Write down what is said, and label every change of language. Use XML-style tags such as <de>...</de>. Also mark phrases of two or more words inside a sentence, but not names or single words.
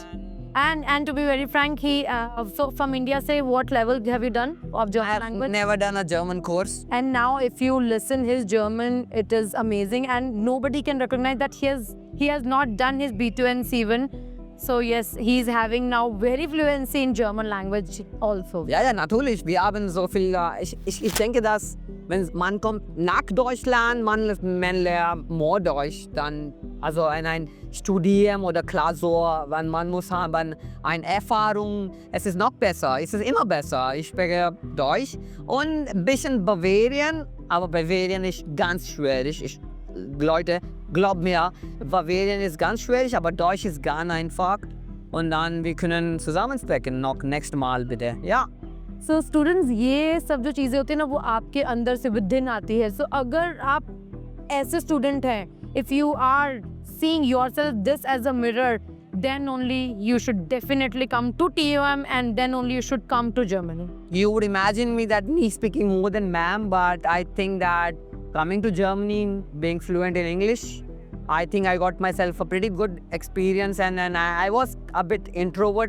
<en>And to be very frank, so from India, say what level have you done of German language? I've never done a German course. And now if you listen his German, it is amazing, and nobody can recognize that he has not done his B2 and C1. So yes, he's having now very fluency in German language also.</en> <de>Ja, natürlich. Wir haben so viel. Ich denke, dass wenn man kommt nach Deutschland, man lernt more Deutsch, dann also in ein Studium oder Klausur, wenn man muss haben eine Erfahrung, es ist noch besser, es ist immer besser. Ich spreche Deutsch und ein bisschen Bavarian, aber Bavarian ist ganz schwierig. Leute, glaubt mir, Bavarian ist ganz schwierig, aber Deutsch ist ganz einfach. Und dann wir können zusammen sprechen noch nächstes Mal bitte. Ja.</de> <en>So students,</en> <hi>ये सब जो चीज़ें होती हैं ना वो आपके अंदर से within आती है. So अगर आप ऐसे student हैं,</hi> <en>if you are seeing yourself this as a mirror, then only you should definitely come to TUM, and then only you should come to Germany. You would imagine me speaking more than ma'am, but I think that coming to Germany, being fluent in English, I think I got myself a pretty good experience, and I was a bit introvert.</en>